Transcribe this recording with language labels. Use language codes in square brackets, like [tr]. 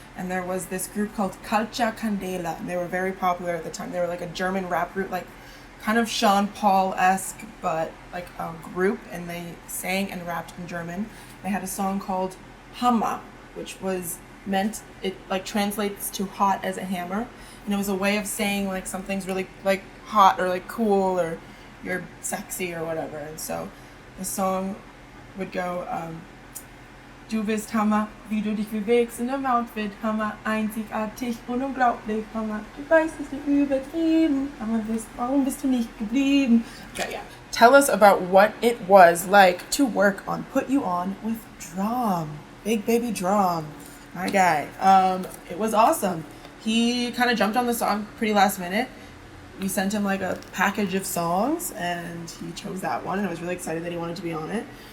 [en] And there was this group called Calcia Candela, and they were very popular at the time. They were like a German rap group, like kind of Sean Paul-esque, but like a group, and they sang and rapped in German. They had a song called Hammer, which it like translates to hot as a hammer, and it was a way of saying like something's really like hot or like cool or you're sexy or whatever. And so the song would go, [de] Du bist Hammer, wie du dich bewegst in dem Outfit, Hammer, einzigartig und unglaublich, Hammer, du weißt, es ist übertrieben, Hammer, warum bist du nicht geblieben? [en] Okay, yeah. Tell us about what it was like to work on Put You On with Drum. Big baby Drum, my guy. It was awesome. He kind of jumped on the song pretty last minute. We sent him like a package of songs and he chose that one, and I was really excited that he wanted to be on it.